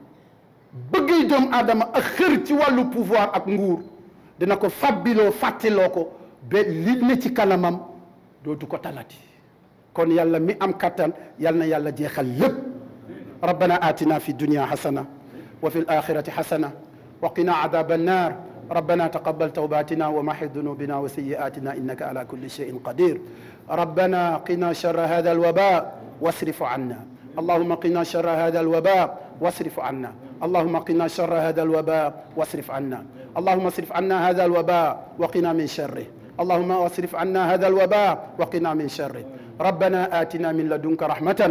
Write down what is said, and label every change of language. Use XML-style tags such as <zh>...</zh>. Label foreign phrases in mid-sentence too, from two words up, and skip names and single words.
<wo>ak xër ci wàllu pouvoir ak nguur dina ko fabbiloo fàttiloo ko ba li ne ci kanamam dootu ko talati kon yàlla mi am kattan yal na yàlla jeexal lépp</wo> <ar>ربنا آتنا في الدنيا حسنة وفي الآخرة حسنة وقنا عذاب النار ربنا تقبل توباتنا ومحي ذنوبنا وسيئاتنا إنك على كل شيء قدير ربنا قنا شر هذا الوباء واصرف عنا اللهم قنا شر هذا الوباء واصرف عنا اللهم قنا شر هذا الوباء واصرف عنا اللهم اصرف عنا هذا الوباء وقنا من شره اللهم اصرف عنا هذا الوباء وقنا من شره ربنا آتنا من لدنك رحمة</ar>